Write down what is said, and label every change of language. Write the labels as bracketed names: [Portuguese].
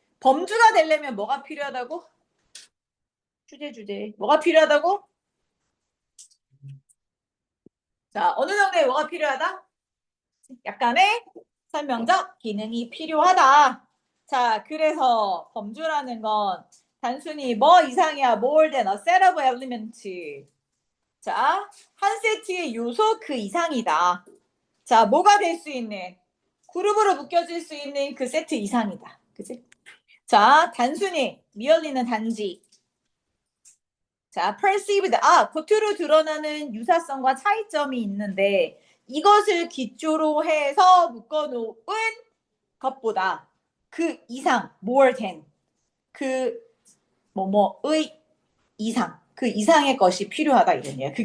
[Korean] 범주가 되려면 뭐가 필요하다고? 주제. 뭐가 필요하다고? 자, 어느 정도의 뭐가 필요하다? 약간의 설명적 기능이 필요하다. 자, 그래서 범주라는 건 단순히 뭐 이상이야. [English] more than a set of elements. [Korean] 자, 한 세트의 요소 그 이상이다. 자, 뭐가 될 수 있는? 그룹으로 묶여질 수 있는 그 세트 이상이다. 그치? 자, 단순히 미얼리는 단지. 자, perceived. 겉으로 드러나는 유사성과 차이점이 있는데 이것을 기초로 해서 묶어놓은 것보다 그 이상, [English] more than, [Korean] 그 뭐뭐의 이상, 그 이상의 것이 필요하다 이런 얘기야.